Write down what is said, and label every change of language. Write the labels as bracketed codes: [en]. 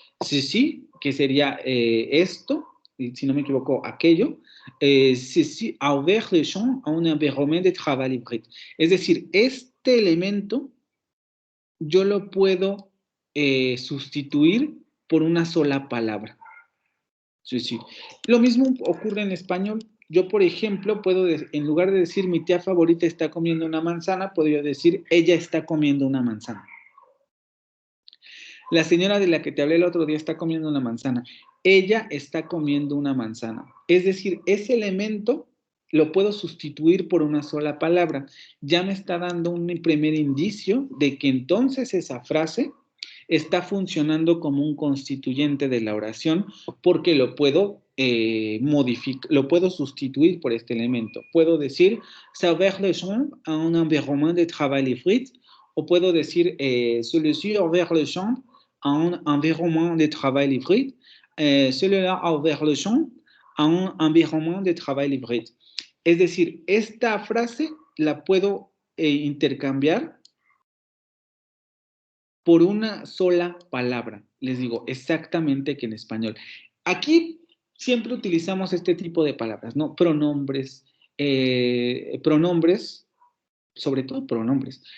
[es] Sí, que sería esto, si no me equivoco, aquello. [fr] Sí, a ouvert le champ a un environnement de travail hybride. [es] Es decir, este elemento yo lo puedo sustituir por una sola palabra. Sí. Lo mismo ocurre en español. Yo, por ejemplo, puedo, en lugar de decir mi tía favorita está comiendo una manzana, puedo yo decir ella está comiendo una manzana. La señora de la que te hablé el otro día está comiendo una manzana. Ella está comiendo una manzana. Es decir, ese elemento lo puedo sustituir por una sola palabra. Ya me está dando un primer indicio de que entonces esa frase está funcionando como un constituyente de la oración, porque lo puedo modificar, lo puedo sustituir por este elemento. Puedo decir, [fr] ça ouvert le champ à un environnement de travail hybride, [es] o puedo decir, [fr] celui-ci a ouvert le champ à un environnement de travail hybride, celui-là a ouvert le champ à un environnement de travail hybride. [es] Es decir, esta frase la puedo intercambiar por una sola palabra. Les digo exactamente que en español. Aquí siempre utilizamos este tipo de palabras, ¿no? Pronombres, sobre todo pronombres.